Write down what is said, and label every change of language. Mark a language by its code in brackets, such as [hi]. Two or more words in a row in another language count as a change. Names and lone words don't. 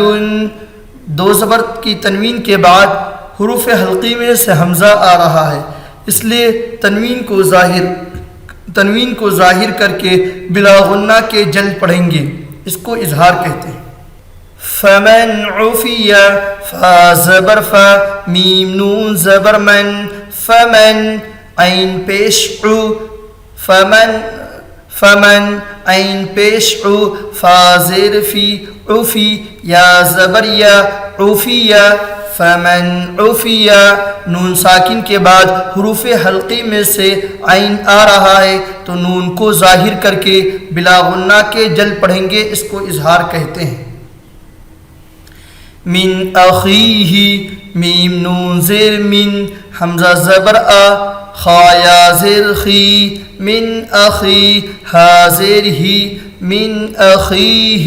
[ur] دو زبر کی تنوین کے بعد حروف حلقی میں سے حمزہ آ رہا ہے، اس لیے تنوین کو ظاہر کر کے بلا غنہ کے جل پڑھیں گے، اس کو اظہار کہتے ہیں۔ [ar] فمن عفی، [ur] فا زبر فا، میم نون زبر من، فمن، عین پیش عو، فمن، عین پیش عو، فا زیر فی، عفی، یا زبر یا، عفیہ، [ar] فمن عفیہ۔ [ur] نون ساکن کے بعد حروف حلقی میں سے عین آ رہا ہے تو نون کو ظاہر کر کے بلا غنہ کے جل پڑھیں گے، اس کو اظہار کہتے ہیں۔ [ar] من اخیہ، [ur] میم نون زیر من، حمزہ زبر آ، خا یا زیر خی، [ar] من اخی، [ur] ہا زیر ہی، [ar] من اخیہ۔